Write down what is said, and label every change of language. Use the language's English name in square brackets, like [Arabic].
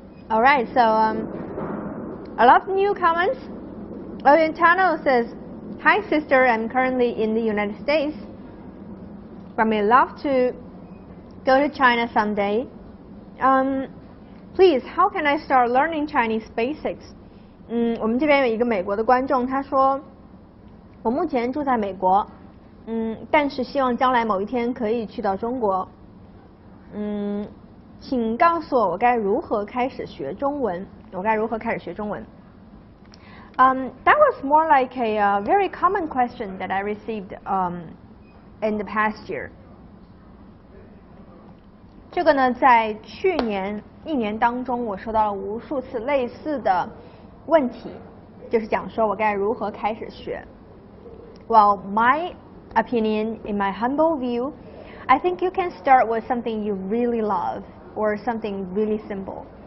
[English] Alright, so a lot of new comments. Orientano says, hi sister, I'm currently in the United States, but may love to go to China someday. Please, how can I start learning Chinese basics? [Chinese] 我们这边有一个美国的观众，他说，我目前住在美国，但是希望将来某一天可以去到中国。请告诉我该如何开始学中文？我该如何开始学中文？ [English] That was more like a very common question that I received in the past year. [Chinese] 这个呢，在去年1年当中，我收到了无数次类似的问题，就是讲说我该如何开始学。 [English] Well, my opinion, in my humble view, I think you can start with something you really love or something really simple.